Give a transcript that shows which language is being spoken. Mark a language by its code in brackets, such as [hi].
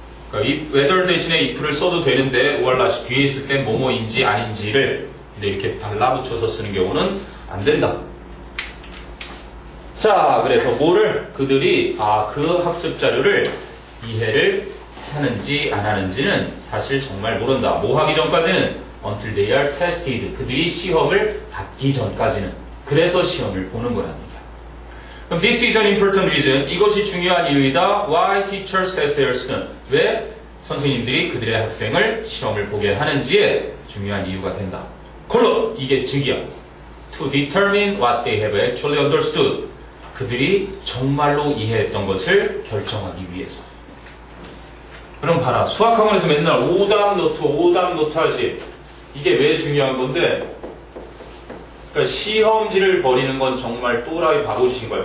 [ko] 그러니까 whether 대신에 if를 써도 되는데 오알랏이 뒤에 있을 땐 뭐뭐인지 아닌지를 이렇게 달라붙여서 쓰는 경우는 안 된다. 자, 그래서 뭐를 그들이 그 학습 자료를 이해를 하는지 안 하는지는 사실 정말 모른다. 뭐 하기 전까지는 [en] until they are tested. [ko] 그들이 시험을 받기 전까지는. 그래서 시험을 보는 거라는 얘기야. 그럼 [en] this is an important reason. [ko] 이것이 중요한 이유이다. [en] Why teachers test their student. [ko] 왜 선생님들이 그들의 학생을 시험을 보게 하는지에 중요한 이유가 된다. 콜론 이게 즉이야. [en] To determine what they have actually understood. [ko] 그들이 정말로 이해했던 것을 결정하기 위해서. 그럼 봐라. 수학학원에서 맨날 오답 노트 하지. 이게 왜 중요한 건데, 그러니까 시험지를 버리는 건 정말 또라이 바보짓인 거야.